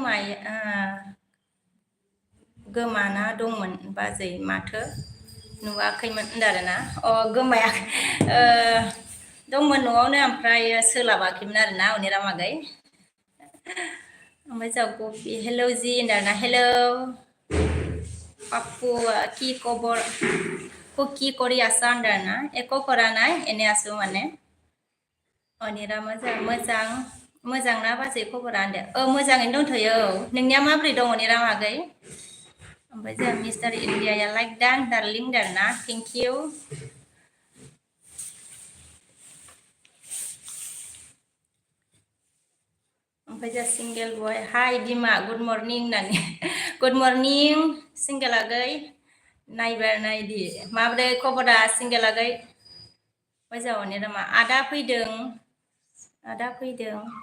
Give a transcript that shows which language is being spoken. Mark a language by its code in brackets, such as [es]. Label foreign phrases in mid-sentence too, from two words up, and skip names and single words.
[brx] गोमाना दंमोन बाजै माथो नुवाखैमोन होनदों आरोना अ गोमाया दंमोन न'आवनो ओमफ्राय सोलाबाखैमोन आरोना अनिरामागै ओमफ्राय जों गपि हेलौ जि होनदों आरोना हेलौ पाप्पु [as] কি খবর কি কৰি আছা [brx] होनदों आरोना [as] একো কৰা নাই এনে আছো মানে [brx] अनिरामा मोजां मोजां ना बाजै खबरा होनदों मोजाङैनो दंथ'यो औ नोंनिया माबोरै दं अनिरामा आगै ओमफ्राय जोंहा मिस्टार इण्डियाया लाइक दान डार्लिं दारना [en] thank you [brx] ओमफ्राय जोंहा [en] single boy [brx] हाय बिमा [en] good morning [brx] होननानै [en] good morning [brx] सिंगेल आगै नायबाय नायदि माब्रै खबरा सिंगेल आगै ओमफ्राय जोंहा अनिरामा आदा फैदों